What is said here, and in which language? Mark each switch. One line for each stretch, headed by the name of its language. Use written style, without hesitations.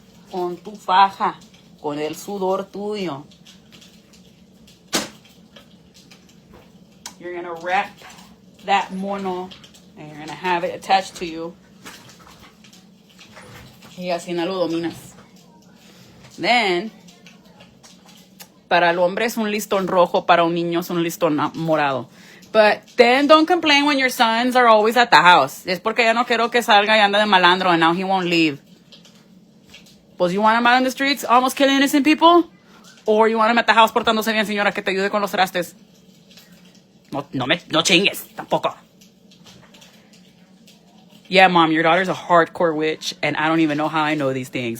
Spanish: Con tu faja, con el sudor tuyo.
English: You're gonna wrap that mono and you're gonna have it attached to you.
Spanish: Y así no lo dominas. Then, para el hombre es un listón rojo, para un niño es un listón morado.
English: But then don't complain when your sons are always at the house.
Spanish: Es porque ya no quiero que salga y anda de malandro
English: and now he won't leave. Pues you want him out in the streets almost killing innocent people? Or you want him at the house
Spanish: portándose bien, señora, que te ayude con los trastes? No chingues, tampoco.
English: Yeah, mom, your daughter's a hardcore witch, and I don't even know how I know these things.